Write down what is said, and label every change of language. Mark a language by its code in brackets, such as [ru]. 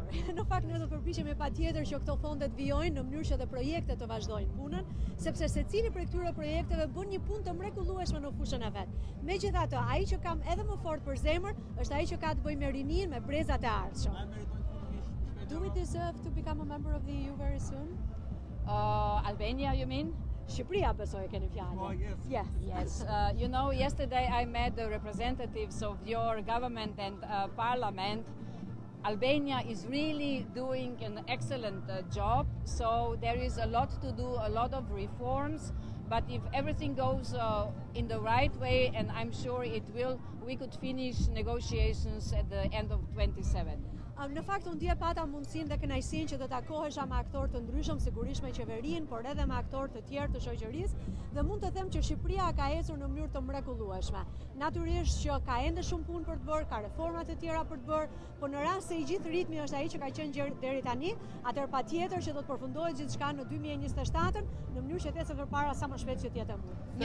[sq] Në fakt ne do të përpiqemi patjetër që këto fondet vijojnë në mënyrë që dhe projektet të vazhdojnë punën, sepse secili prej këtyre projekteve bën një punë të mrekullueshme në fushën e vet. Megjithatë, ai që kam edhe më fort për zemër është ai që ka të bëjë me rinin, me brezat e ardhshëm. [en] Do we deserve to become a member of the EU very soon? Albania, you mean? [sq] Shqipëria besoj e keni fjalën. [en] Yes. Yesterday I met the representatives of your government and parliament. Albania is really doing an excellent job, so there is a lot to do, a lot of reforms, but if everything goes in the right way, and I'm sure it will, we could finish negotiations at the end of 27. [sq] Në fakt, unë dje pata mundësinë dhe kënaqësinë që të takohesha me aktorë të ndryshëm, sigurisht me qeverinë, por edhe me aktorë të tjerë të shoqërisë, dhe mund të them që Shqipëria ka ecur në mënyrë të mrekullueshme. Natyrisht që ka ende shumë punë për të bërë, ka reforma të tjera për të bërë, por në rast se i gjithë ritmi është ai që ka qenë deri tani, atëherë patjetër që do të përfundohet gjithçka në 2027 në mënyrë që të ecë përpara sa më shpejt që të jetë e mundshme.